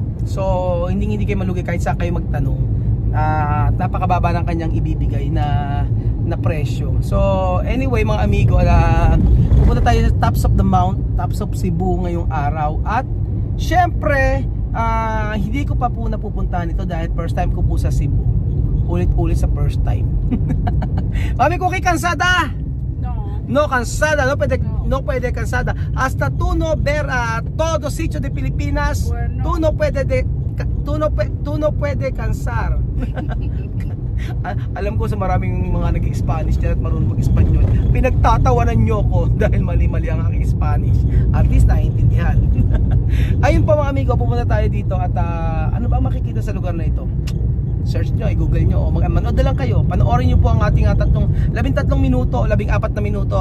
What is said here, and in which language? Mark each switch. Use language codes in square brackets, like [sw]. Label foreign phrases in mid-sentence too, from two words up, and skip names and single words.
[tl] So, hindi kayo malugi kahit saan kayo magtanong. Napakababa ng kanyang ibibigay na presyo. So, anyway mga amigo, pupunta tayo sa Tops of the Mount, Tops of Cebu ngayong araw at syempre, hindi ko pa po napupuntahan ito dahil [en] first time [tl] ko po sa Cebu. Ulit-ulit sa [en] first time. [tl] Mami Cookie, [es] cansada? No cansada, no pwede cansada. Hasta tú no ver todo sitio de Pilipinas, tú no puede cansar. [tl] Alam ko sa maraming mga nag-Spanish at marunong mag-Espanyol, pinagtatawanan nyo ko dahil mali-mali ang aking Spanish. At least naiintindihan. Ayun po mga amigo, pupunta tayo dito at ano ba makikita sa lugar na ito? Search nyo, i-google nyo, manood na lang kayo. Panoorin nyo po ang ating 13 minuto, 14 na minuto.